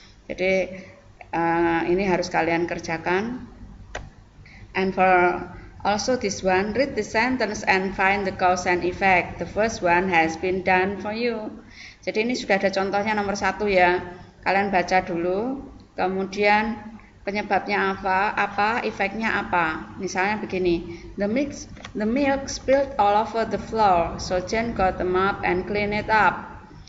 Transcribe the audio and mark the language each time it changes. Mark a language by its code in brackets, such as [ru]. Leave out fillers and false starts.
[id] Jadi ini harus kalian kerjakan. [en] And for also this one, read the sentence and find the cause and effect. The first one has been done for you. [id] Jadi ini sudah ada contohnya nomor 1 ya. Kalian baca dulu, kemudian penyebabnya apa, efeknya apa. Misalnya begini, [en] the milk spilled all over the floor, so Jane got a mop and clean it up.